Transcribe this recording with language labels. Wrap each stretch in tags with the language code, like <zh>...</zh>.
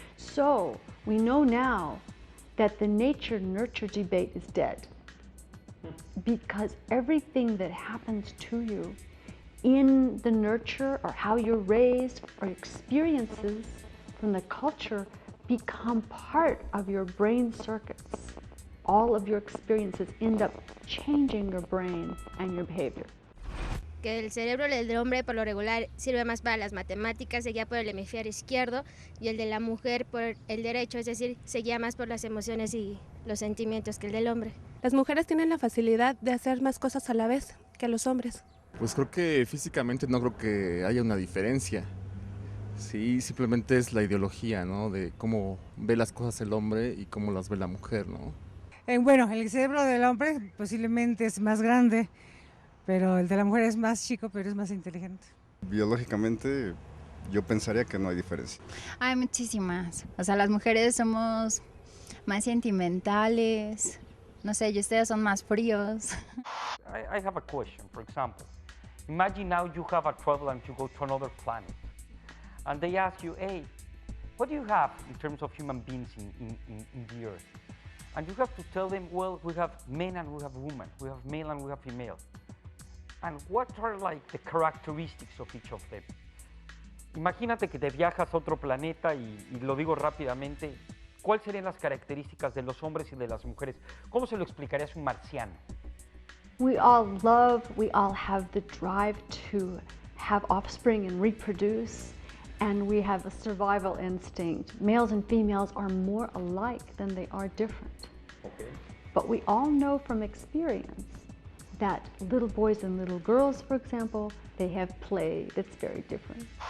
<en>So we know now that the nature-nurture debate is dead, because everything that happens to you in the nurture or how you're raised or experiences from the culture become part of your brain circuits. All of your experiences end up changing your brain and your behavior.</en> <es>Que el cerebro del hombre por lo regular sirve más para las matemáticas, se guía por el hemisferio izquierdo, y el de la mujer por el derecho, es decir, se guía más por las emociones y los sentimientos que el del hombre. Las mujeres tienen la facilidad de hacer más cosas a la vez que los hombres. Pues creo que físicamente no creo que haya una diferencia. Sí, simplemente es la ideología, ¿no? De cómo ve las cosas el hombre y cómo las ve la mujer, ¿no? Bueno, el cerebro del hombre posiblemente es más grande, pero el de la mujer es más chico, pero es más inteligente. Biológicamente, yo pensaría que no hay diferencia. Hay muchísimas. O sea, las mujeres somos más sentimentales. No sé, y ustedes son más fríos.</es> <en>I have a question, for example. Imagine now you have a travel and you go to another planet. And they ask you, hey, what do you have in terms of human beings in the Earth? And you have to tell them, well, we have men and we have women. We have male and we have female. And what are like the characteristics of each of them?</en> <es>Imagínate que te viajas a otro planeta y lo digo rápidamente, ¿cuáles serían las características de los hombres y de las mujeres? ¿Cómo se lo explicarías a un marciano?</es> <en>We all have the drive to have offspring and reproduce, and we have a survival instinct. Males and females are more alike than they are different. Okay. But we all know from experience that little boys and little girls, for example, they have play that's very different.</en>